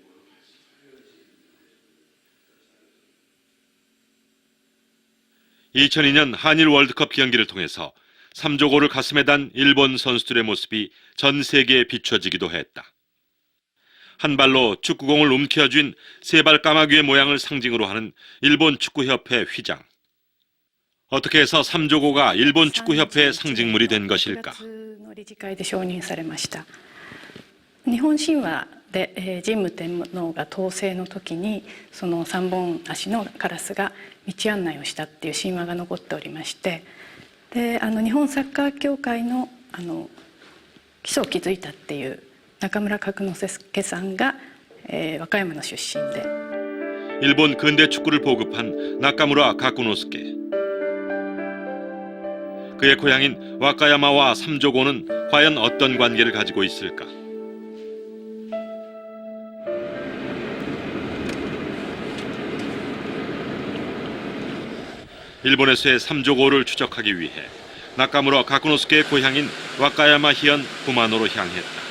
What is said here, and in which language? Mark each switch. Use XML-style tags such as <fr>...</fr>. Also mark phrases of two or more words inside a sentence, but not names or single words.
<ko>(2002년) 한일 월드컵 경기를 통해서 삼조고를 가슴에 단 일본 선수들의 모습이 전 세계에 비춰지기도 했다. 한 발로 축구공을 움켜쥔 세발 까마귀의 모양을 상징으로 하는 일본 축구협회 휘장. 어떻게 해서 삼조고가 일본 축구협회의 상징물이 된 것일까?</ko> <ja>日本神話で神武天皇が統制の時にその三本足のカラスが道案内をしたっていう神話が残っておりまして、で日本サッカー協会の基礎を築いたっていう中村角之助さんが、和歌山の出身で</ja> <ko>일본 근대 축구를 보급한 나카무라 가쿠노스케. 그의 고향인 와카야마와 삼조고는 과연 어떤 관계를 가지고 있을까? 일본에서의 삼조고를 추적하기 위해 나카무라 가쿠노스케의 고향인 와카야마 히현 구마노로 향했다.</ko>